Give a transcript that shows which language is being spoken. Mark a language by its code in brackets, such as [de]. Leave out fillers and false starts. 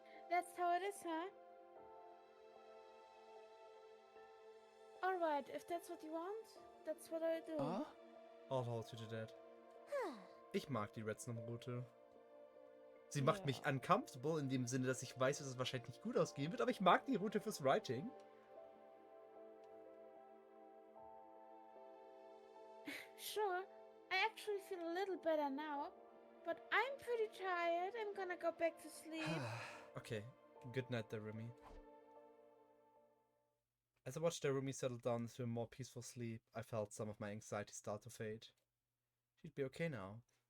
[en] That's how it is, huh? Alright, if that's what you want, that's what I'll do. I'll hold you to that. [de] Ich mag die Redstone-Route. Sie macht mich uncomfortable in dem Sinne, dass ich weiß, dass es wahrscheinlich nicht gut ausgehen wird, aber ich mag die Route fürs Writing. [en] Sure, I actually feel a little better now, but I'm pretty tired. I'm gonna go back to sleep. Okay, good night, Darumi. As I watched Darumi settle down into a more peaceful sleep, I felt some of my anxiety start to fade. She'd be okay now.